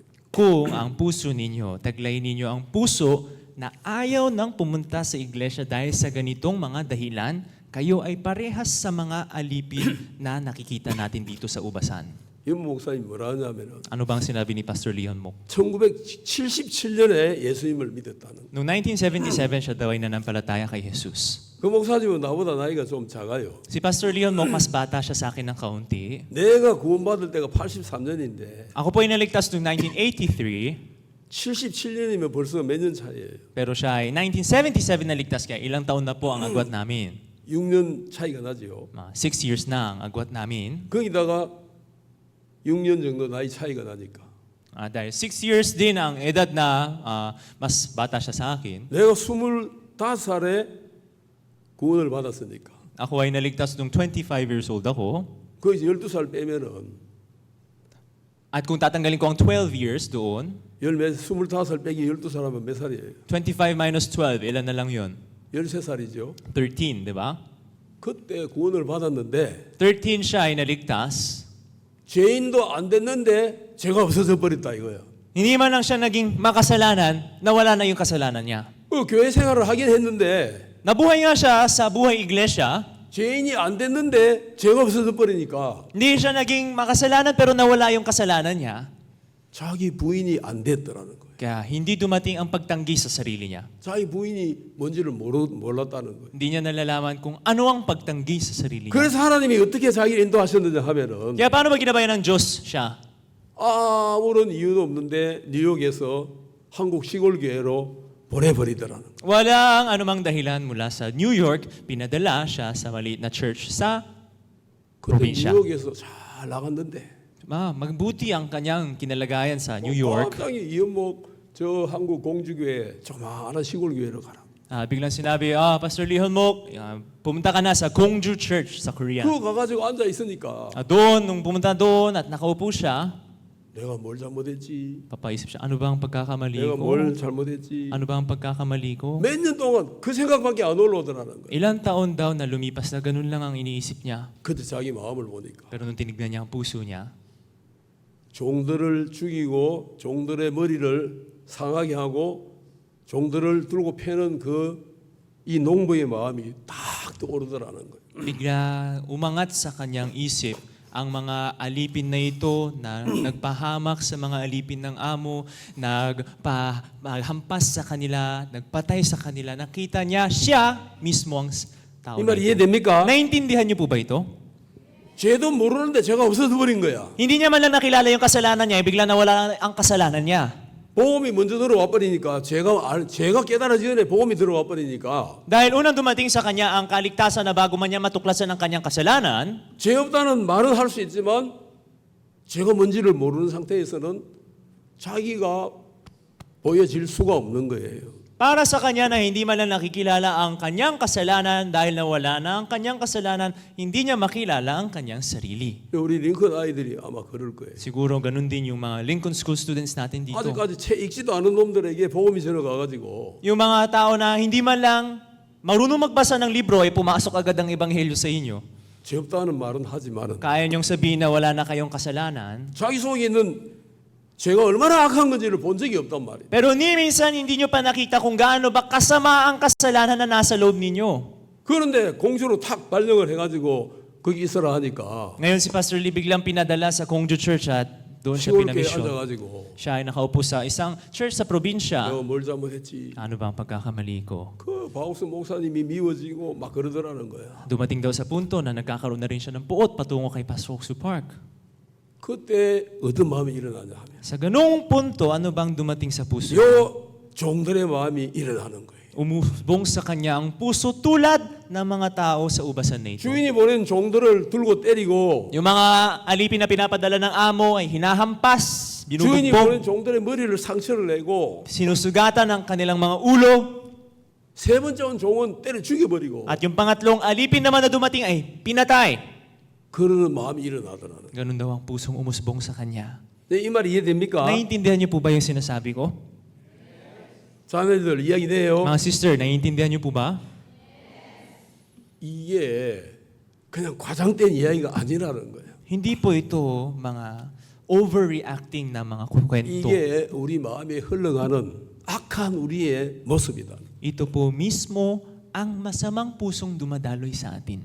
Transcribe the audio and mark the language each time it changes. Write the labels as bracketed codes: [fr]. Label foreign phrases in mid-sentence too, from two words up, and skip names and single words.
[tl] Kung ang puso ninyo, taglay ninyo ang puso na ayaw nang pumunta sa iglesia dahil sa ganitong mga dahilan, kayo ay parehas sa mga alipin na nakikita natin dito sa ubasan. [ko] 임 목사님 뭐라 하냐면은 [tl] Ano bang sinabi ni Pastor Leon Mok? [ko] 1977년에 예수님을 믿었다는. [tl] Noong 1977, siya daw ay nanampalataya kay Jesus. [ko] 그 목사님은 나보다 나이가 좀 작아요. [tl] Si Pastor Leon Mok, mas bata siya sa akin ng kaunti. [ko] 내가 구원받을 때가 83년인데 [tl] Ako po ay naligtas noong 1983, [ko] 77년이면 벌써 몇 년 차이에요. [tl] pero siya ay 1977 naligtas, kaya ilang taon na po ang agwat namin. [ko] 6년 차이가 나지요. [tl] 6 years na ang agwat namin. [ko] 거기다가 6년 정도 나이 차이가 나니까 [tl] Dahil 6 years din ang edad na mas bata siya sa akin, [ko] 내가 25살에 구원을 받았으니까 [tl] ako ay naligtas nung 25 [en] years old [tl] ako. [ko] 거기서 12살 빼면은 [tl] At kung tatanggalin ko ang 12 years doon, [ko] 25살 빼기 12살하면 몇 살이에요? [tl] 25 minus 12, ilan na lang yun? [ko] 13살이죠. [tl] 13, di ba? [ko] 그때 구원을 받았는데 [tl] 13 siya ay naligtas. [ko] 죄인도 안 됐는데 죄가 없어져 버렸다 이거예요. [tl] Hindi man lang siya naging makasalanan, nawala na yung kasalanan niya. [ko] 그 교회 생활을 하긴 했는데 [tl] Nabuhay nga siya sa buhay iglesia, [ko] 죄인이 안 됐는데 죄가 없어져 버리니까 [tl] hindi siya naging makasalanan pero nawala yung kasalanan niya. [ko] 자기 부인이 안 됐더라는 거예요. [tl] Kaya hindi dumating ang pagtanggi sa sarili niya. [ko] 자기 부인이 뭔지를 몰랐다는 거예요. [tl] Hindi niya nalalaman kung ano ang pagtanggi sa sarili niya. [ko] 그래서 하나님이 어떻게 자기를 인도하셨느냐 하면은 [tl] Kaya paano ba ginabayan ng Diyos siya? [ko] 아무런 이유도 없는데 뉴욕에서 한국 시골 교회로 보내버리더라는 거예요. [tl] Walang anumang dahilan mula sa New York, pinadala siya sa maliit na church sa [ko] 근데 [tl] probinsya. [ko] 뉴욕에서 잘 나갔는데 [tl] Magbuti ang kanyang kinalagayan sa New York. [ko] 갑자기 이연목 저 한국 공주교회 조그마한 시골 교회로 가라. [tl] Biglang sinabi, Pastor Lee Honmok, pumunta ka na sa Gongju Church sa Korea. [ko] 그거 가가지고 앉아 있으니까 [tl] Doon, nung pumunta doon at nakaupo siya, [ko] 내가 뭘 잘못했지? [tl] papaisip siya, ano ba ang pagkakamali [ko] 내가 [tl] ko? [ko] 뭘 잘못했지? [tl] Ano ba ang pagkakamali ko? [ko] 몇 년 동안 그 생각밖에 안 올라오더라는 거예요. [tl] Ilang taon daw na lumipas na ganun lang ang iniisip niya. [ko] 그때 자기 마음을 보니까 [tl] Pero nung tinignan niya ang puso niya, [ko] 종들을 죽이고 종들의 머리를 상하게 하고 종들을 들고 패는 그 이 농부의 마음이 딱 떠오르더라는 거예요. [tl] bigla umangat sa kanyang isip ang mga alipin na ito na nagpahamak sa mga alipin ng amo, nagpahampas sa kanila, nagpatay sa kanila. Nakita niya, siya mismo ang tao [ko] 이 [tl] na [ko] 말 [tl] ito. [ko] 이해됩니까? [tl] Naintindihan niyo po ba ito? [ko] 죄도 모르는데 죄가 없어져 버린 거야. [tl] Hindi niya man lang nakilala yung kasalanan niya, bigla nawala ang kasalanan niya. [ko] 복음이 먼저 들어와 버리니까 죄가 깨달아지기 전에 복음이 들어와 버리니까 [tl] Dahil unang dumating sa kanya ang kaligtasan na bago man niya matuklasan ang kanyang kasalanan, [ko] 죄 없다는 말은 할 수 있지만 죄가 뭔지를 모르는 상태에서는 자기가 보여질 수가 없는 거예요. [tl] para sa kanya na hindi man lang nakikilala ang kanyang kasalanan dahil nawala na ang kanyang kasalanan, hindi niya makilala ang kanyang sarili. [ko] 우리 링컨 아이들이 아마 그럴 거예요. [tl] Siguro ganun din yung mga Lincoln School students natin dito. [ko] 아직까지 책 읽지도 않은 놈들에게 복음이 전해가가지고 [tl] Yung mga tao na hindi man lang marunong magbasa ng libro ay pumasok agad ang ebanghelyo sa inyo. [ko] 죄 없다는 말은 하지만은 [tl] Kaya niyong sabihin na wala na kayong kasalanan. [ko] 자기 속에 있는 죄가 얼마나 악한 건지를 본 적이 없단 말이에요. [tl] Pero ni minsan hindi niyo pa nakita kung gaano ba kasama ang kasalanan na nasa loob ninyo. [ko] 그런데 공주로 탁 발령을 해가지고 거기 있어라 하니까 [tl] Ngayon si Pastor Lee biglang pinadala sa Gongju Church at doon siya [ko] 시골교회 [tl] pinamisyon. [ko] 앉아가지고 [tl] Siya ay nakaupo sa isang church sa probinsya. [ko] 내가 뭘 잘못했지? [tl] Ano ba ang pagkakamali ko? [ko] 그 바옥스 목사님이 미워지고 막 그러더라는 거야. [tl] Dumating daw sa punto na nagkakaroon na rin siya ng puot patungo kay Pastor Oksu Park. [ko] 그때 어떤 마음이 일어나냐 하면 [tl] Sa ganung punto, ano bang dumating sa puso? [ko] 요 종들의 마음이 일어나는 거예요. [tl] Umubong sa kanya ang puso tulad ng mga tao sa ubasan na ito. [ko] 주인이 보낸 종들을 들고 때리고 [tl] Yung mga alipin na pinapadala ng amo ay hinahampas, [ko] 주인이 [tl] binubugbog, [ko] 보낸 종들의 머리를 상처를 내고 [tl] sinusugatan ang kanilang mga ulo, [ko] 세 번째 온 종은 때려 죽여버리고 [tl] at yung pangatlong alipin naman na dumating ay pinatay. [ko] 그러는 마음이 일어나더라는 거예요. [tl] Ganun daw ang pusong umusbong sa kanya. [ko] 네, 이 말이 이해됩니까? [tl] Naiintindihan niyo po ba yung sinasabi ko? [ko] 자매들 이야기돼요. [tl] Mga sister, naiintindihan niyo po ba? [ko] 이게 그냥 과장된 이야기가 아니라는 거예요. [tl] Hindi po ito mga overreacting na mga kwento. [ko] 이게 우리 마음에 흘러가는 악한 우리의 모습이다. [tl] Ito po mismo ang masamang pusong dumadaloy sa atin.